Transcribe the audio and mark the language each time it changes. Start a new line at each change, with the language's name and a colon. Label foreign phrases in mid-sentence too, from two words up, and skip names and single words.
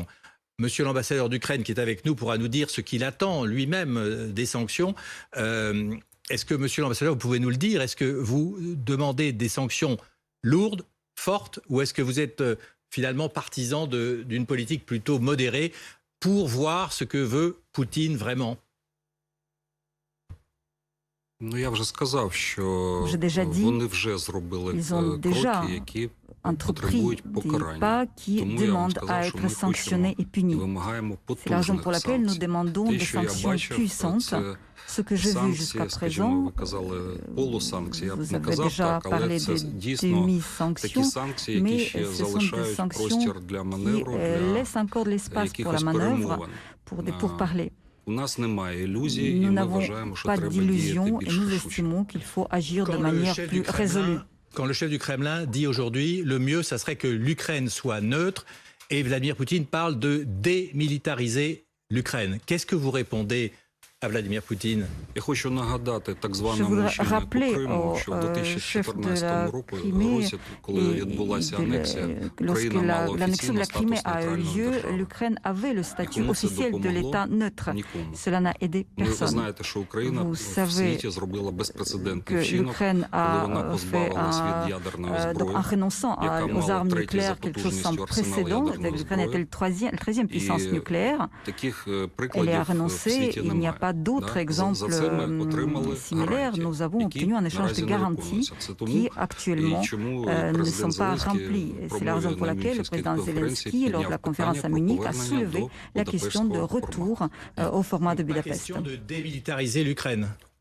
French: Monsieur l'ambassadeur d'Ukraine qui est avec nous pourra nous dire ce qu'il attend lui-même des sanctions. Est-ce que, monsieur l'ambassadeur, vous pouvez nous le dire? Est-ce que vous demandez des sanctions lourdes, fortes, ou est-ce que vous êtes finalement partisan d'une politique plutôt modérée pour voir ce que veut Poutine vraiment?
Ukrainian: Ну, я вже сказав, що вони вже зробили кроки, які потребують покарання. Тому я вам сказав, що ми хочемо і вимагаємо потужних санкцій. Те, що я бачив, це
French: Ce que j'ai vu jusqu'à
Ukrainian: санкції, скажімо, ви казали полусанкції, я б не казав так, але це дійсно такі санкції, які ще залишають простір для маневру, для якихось перемовин. У нас немає ілюзій, і ми вважаємо, що треба діяти більш рішуче.
French: Quand le chef du Kremlin dit aujourd'hui, le mieux, ça serait que l'Ukraine soit neutre, et Vladimir Poutine parle de démilitariser l'Ukraine. Qu'est-ce que vous répondez à Vladimir Poutine?
Ukrainian: Я хочу нагадати так званому мужчині по Криму, що в 2014 році, коли відбулася анексія, Україна мала офіційно статус нейтральної держави. І кому це допомогло? Нікому. Ви знаєте, що Україна в світі зробила безпрецедентний вчинок, коли вона позбавилась від ядерної зброї, яка мала третій за потужністю арсенал ядерної зброї. І таких прикладів в світі немає.
French: pas d'autres exemples similaires. Nous avons obtenu un échange de garanties qui actuellement ne sont pas remplies. C'est la raison pour laquelle le président Zelensky, lors de la conférence à Munich, a soulevé la question de retour au format de La Budapest. question de démilitariser l'Ukraine.